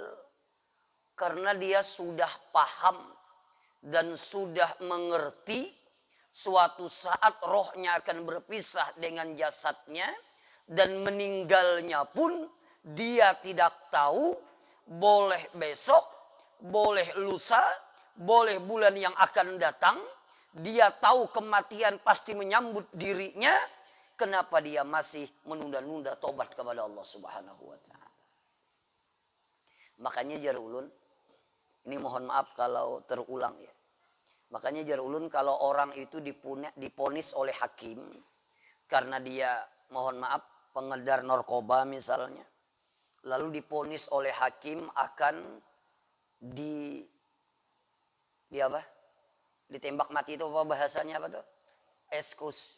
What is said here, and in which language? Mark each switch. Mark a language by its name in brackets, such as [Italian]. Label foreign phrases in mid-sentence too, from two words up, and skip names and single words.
[Indonesian] Karena dia sudah paham dan sudah mengerti suatu saat rohnya akan berpisah dengan jasadnya dan meninggalnya pun dia tidak tahu, boleh besok, boleh lusa, boleh bulan yang akan datang. Dia tahu kematian pasti menyambut dirinya. Kenapa dia masih menunda-nunda tobat kepada Allah [Arabic] سبحانه وتعالى? [Banjar] Makanya jar ulun, ini mohon maaf kalau terulang ya. Makanya jar ulun kalau orang itu diponis oleh hakim karena dia mohon maaf pengedar narkoba misalnya, lalu diponis oleh hakim akan ditembak mati, itu apa bahasanya, apa tuh? [Indonesian] Ekskus.